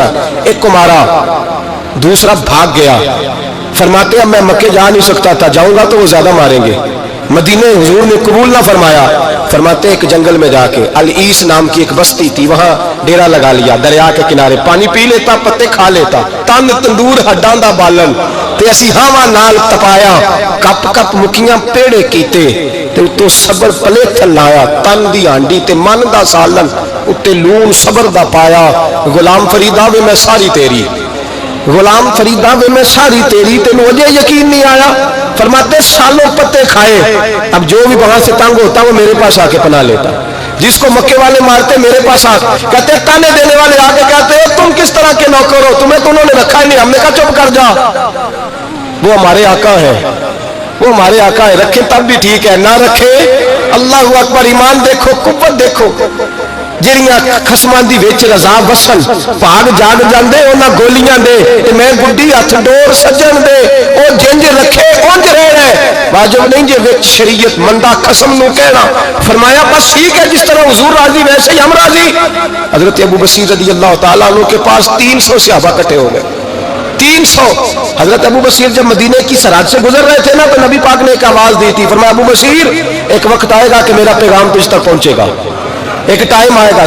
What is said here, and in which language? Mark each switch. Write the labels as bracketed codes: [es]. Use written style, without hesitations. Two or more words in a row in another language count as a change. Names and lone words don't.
[ur] ایک کو مارا, دوسرا بھاگ گیا. فرماتے ہیں میں مکے جا نہیں سکتا تھا, جاؤں گا تو وہ زیادہ ماریں گے. مدینے حضور نے قبول نہ فرمایا، فرماتے ایک جنگل میں جا کے العیس نام کی ایک بستی تھی، وہاں ڈیرا لگا لیا، دریا کے کنارے پانی پی لیتا، پتے کھا لیتا، [pa] تن تندور ہڈاں دا بالن تے اسی ہاواں نال تپایا، کپ کپ مکیاں پیڑے کیتے تے اتوں صبر پلیٹھن لایا، تن دی ہانڈی تے من دا سالن اتے لون صبر دا پایا، غلام فریدا وے میں ساری تیری، غلام فریدا وے میں ساری تیری، تینوں اجے یقین نہیں آیا؟ [ur] فرماتے سالوں پتے کھائے، اب جو بھی وہاں سے تنگ ہوتا وہ میرے پاس آ کے پناہ لیتا، جس کو مکے والے مارتے میرے پاس آ کہتے تانے دینے والے آ کے کہتے تم کس طرح کے نوکر ہو، تمہیں تو انہوں نے رکھا ہی نہیں، ہم نے کہا چپ کر جا، وہ ہمارے آقا ہے، وہ ہمارے آقا ہے، رکھے تب بھی ٹھیک ہے، نہ رکھے [ar] اللہ اکبر، [ur] ایمان دیکھو، قوت دیکھو، [pa] جڑیاں خسماں دی وچ رضا وسن پاگ جاگ جاندے انہاں گولیاں دے تے میں گڈی ہتھ ڈور سجن دے او جنج رکھے اونج رہنا ہے، واجب نہیں جے وچ شریعت مندا قسم نو کہنا، [ur] فرمایا بس ٹھیک ہے جس طرح حضور راضی ویسے ہی ہم راضی۔ حضرت ابو بصیر رضی اللہ تعالیٰ عنہ کے پاس 300 صحابہ اکٹھے ہو گئے، 300۔ حضرت ابو بصیر جب مدینے کی سرحد سے گزر رہے تھے نا تو نبی پاک نے ایک آواز دی تھی، فرمایا ابو بصیر ایک وقت آئے گا کہ میرا پیغام تجھ تک پہنچے گا، ایک ٹائم آئے گا۔